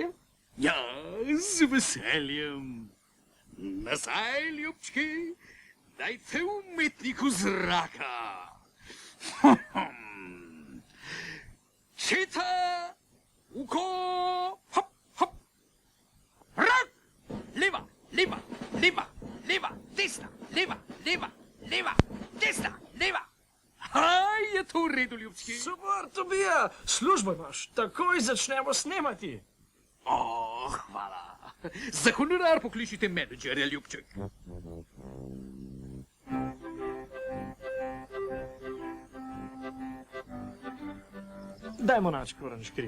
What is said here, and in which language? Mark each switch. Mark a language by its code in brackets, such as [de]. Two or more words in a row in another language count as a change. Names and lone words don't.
[sl] Ja, z veseljem. Nazaj, ljubčki, dajte umetniku zraka. Četa, uko, hop, hop. Rak, leva, leva, leva, leva, desna, leva, leva, leva, desna, leva. Aj, je to v redu, ljubčki? Super, Tobija, službo imaš, takoj začnemo snemati. O, hvala. Za honorar pokličite menedžerja, ljubček. Dajmo nač, Koran Škrip.